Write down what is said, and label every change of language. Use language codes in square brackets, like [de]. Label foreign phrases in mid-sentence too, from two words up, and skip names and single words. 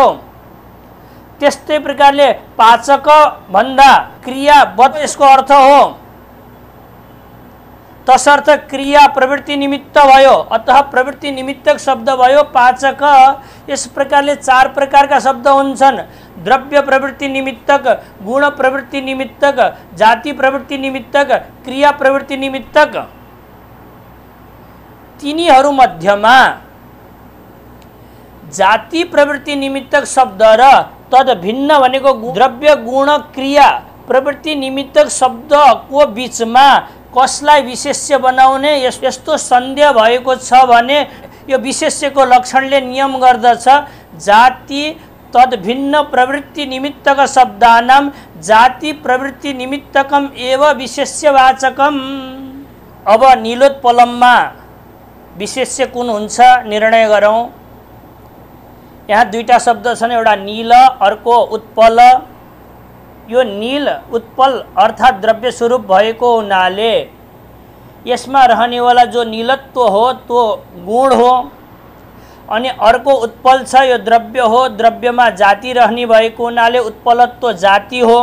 [ne] त्यस्तै प्रकारले पाचक भन्दा क्रियावत् यसको अर्थ हो। तसर्थ क्रिया प्रवृत्ति निमित्त भयो, अतः प्रवृत्ति निमित्तक शब्द भयो। पाचक यस प्रकारले चार प्रकारका शब्द हुन्छन्। द्रव्य प्रवृत्ति निमित्तक, गुण प्रवृत्ति निमित्तक, जाति प्रवृत्ति निमित्तक, क्रिया प्रवृत्ति निमित्तक। तिनीहरू मध्यमा जाति प्रवृत्ति निमित्तक शब्द र तद भिन्न भनेको द्रव्य गुण क्रिया प्रवृत्ति निमित्तक शब्दको बीचमा कसलाई विशेष्य बनाउने यस्तो सन्देह भएको छ भने यो विशेष्यको लक्षणले नियम गर्दछ। [sa] जाति तद भिन्न प्रवृत्ति निमित्तक शब्दानां जाति प्रवृत्ति निमित्तकम एव विशेष्यवाचकम। [ne] अब नीलोत्पलममा विशेष्य कुन हुन्छ निर्णय गरौँ। यहाँ दुईटा शब्द छन्, एउटा नील अर्को उत्पल। यो नील उत्पल अर्थात द्रव्य स्वरूप भएको हुनाले यसमा रहनेवाला जो नीलत्व हो त्यो गुण हो, अनि अर्को उत्पल छ यो द्रव्य हो, द्रव्यमा जाति रहने भएको हुनाले उत्पलत्व जाति हो।